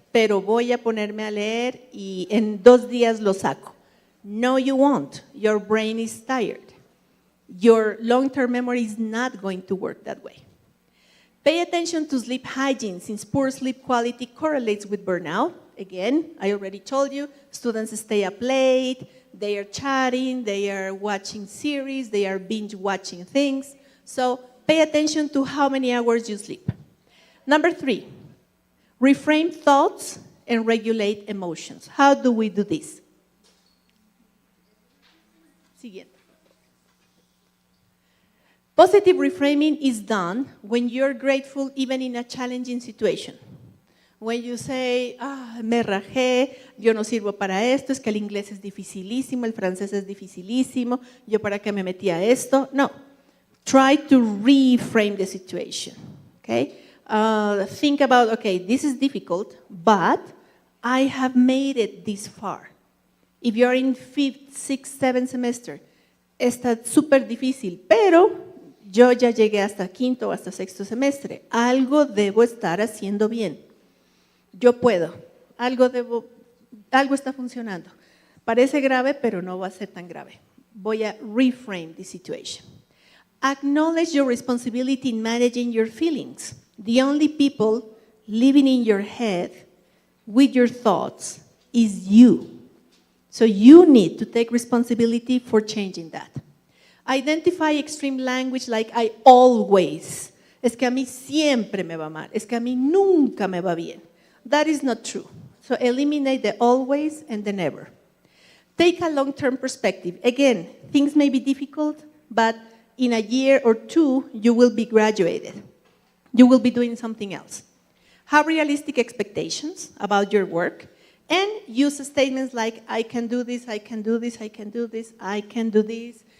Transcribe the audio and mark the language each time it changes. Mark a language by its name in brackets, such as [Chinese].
[Spanish] pero voy a ponerme a leer y en 2 días lo saco. [English] No, you won't. Your brain is tired. Your long-term memory is not going to work that way. Pay attention to sleep hygiene, since poor sleep quality correlates with burnout. Again, I already told you, students stay up late, they are chatting, they are watching series, they are binge watching things. So pay attention to how many hours you sleep. Number 3, reframe thoughts and regulate emotions. How do we do this? [Spanish] Siguiente. [English] Positive reframing is done when you're grateful even in a challenging situation. When you say, [Spanish] me rajé, yo no sirvo para esto, es que el inglés es dificilísimo, el francés es dificilísimo, yo para qué me metí a esto. [English] No, try to reframe the situation, okay? Think about, okay, this is difficult, but I have made it this far. If you're in 5th, 6th, 7th semester, [Spanish] está súper difícil, pero yo ya llegué hasta 5º o hasta 6º semestre. Algo debo estar haciendo bien. Yo puedo. Algo está funcionando. Parece grave, pero no va a ser tan grave. Voy a [English] reframe the situation. Acknowledge your responsibility in managing your feelings. The only people living in your head with your thoughts is you. So you need to take responsibility for changing that. Identify extreme language like I always. [Spanish] Es que a mí siempre me va mal. Es que a mí nunca me va bien. [English] That is not true. So eliminate the always and the never. Take a long-term perspective. Again, things may be difficult, but in a year or 2, you will be graduated. You will be doing something else. Have realistic expectations about your work, and use statements like, I can do this, I can do this, I can do this, I can do this.